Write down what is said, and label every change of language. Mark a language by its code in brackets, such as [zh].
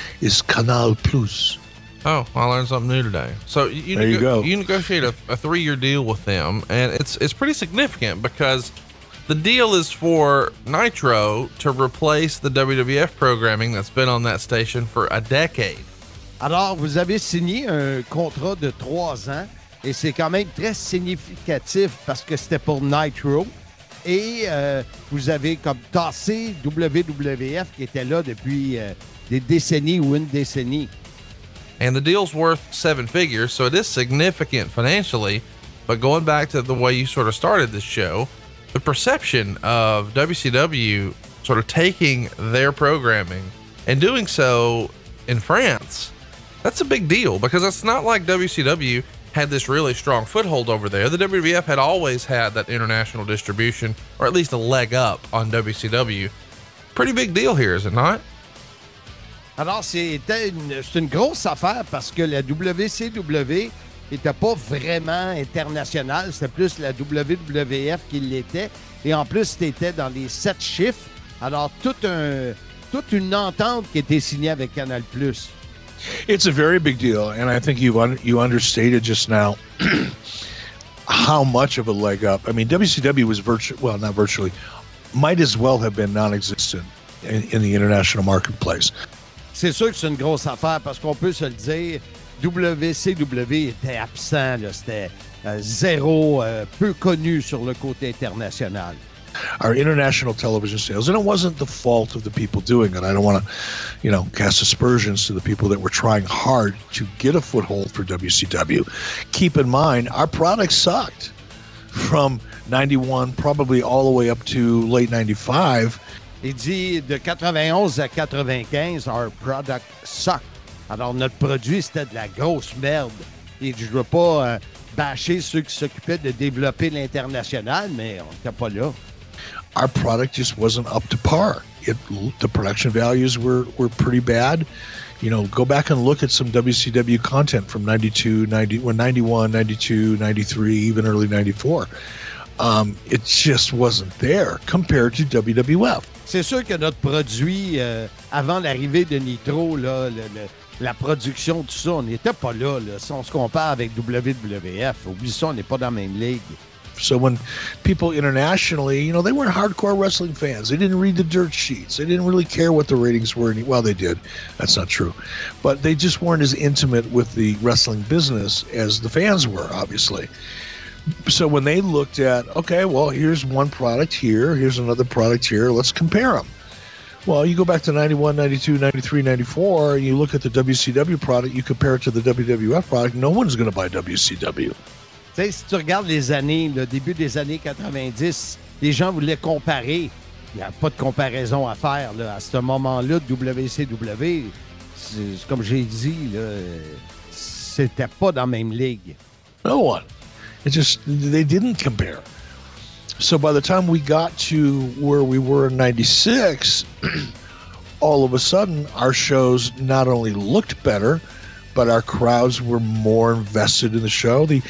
[en] It's Canal Plus. Oh, I learned something new today. So you negotiate a 3-year deal with them, and it's pretty significant because the deal is for Nitro to replace the WWF programming that's been on that station for a decade. [fr] Alors, vous avez signé un contrat de 3 ans et c'est quand même très significatif parce que c'était pour Nitro et vous avez comme tassé WWF qui était là depuis des décennies ou une décennie. [en] And the deal's worth 7 figures, so it is significant financially. But going back to the way you sort of started this show, the perception of WCW sort of taking their programming and doing so in France, that's a big deal because it's not like WCW had this really strong foothold over there. The WWF had always had that international distribution, or at least a leg up on WCW. Pretty big deal here, is it not? [fr] Alors, c'est une grosse affaire parce que la WCW n'était pas vraiment internationale. C'était plus la WWF qui l'était. Et en plus, c'était dans les 7 chiffres. Alors, toute une entente qui était signée avec Canal+. [en] It's a very big deal, and I think you understated just now how much of a leg up. I mean, WCW was not virtually, might as well have been non-existent in the international marketplace. [fr] c'est sûr que c'est une grosse affaire parce qu'on peut se le dire, WCW était absent, là, c'était zéro, peu connu sur le côté international. [en] Our international television sales, and it wasn't the fault of the people doing it. I don't want to, cast aspersions to the people that were trying hard to get a foothold for WCW. Keep in mind, our product sucked from 91 probably all the way up to late 95. [fr] Il dit de 91 à 95, [en] our product sucked. [fr] Alors, notre produit, c'était de la grosse merde. Et je ne veux pas bâcher ceux qui s'occupaient de développer l'international, mais on n'était pas là. [en] Our product just wasn't up to par. The production values were pretty bad. Go back and look at some WCW content from 92, 91, 92, 93, even early 94. It just wasn't there compared to WWF. [fr] C'est sûr que notre produit, avant l'arrivée de Nitro, là, la production, tout ça, on n'était pas là. Si on se compare avec WWF, oublie ça, on n'est pas dans la même ligue. [en] So when people internationally, they weren't hardcore wrestling fans. They didn't read the dirt sheets. They didn't really care what the ratings were. Well, they did. That's not true. But they just weren't as intimate with the wrestling business as the fans were, obviously. So when they looked at, okay, well, here's one product here, here's another product here, let's compare them. Well, you go back to 91, 92, 93, 94, and you look at the WCW product, you compare it to the WWF product, no one's going to buy WCW. [fr] Tu sais, si tu regardes les années, le début des années 90, les gens voulaient comparer. Il n'y a pas de comparaison à faire. Là. À ce moment-là, WCW, comme j'ai dit, là, c'était pas dans la même ligue. [en] No one. They didn't compare. So by the time we got to where we were in 96, all of a sudden, our shows not only looked better, but our crowds were more invested in the show.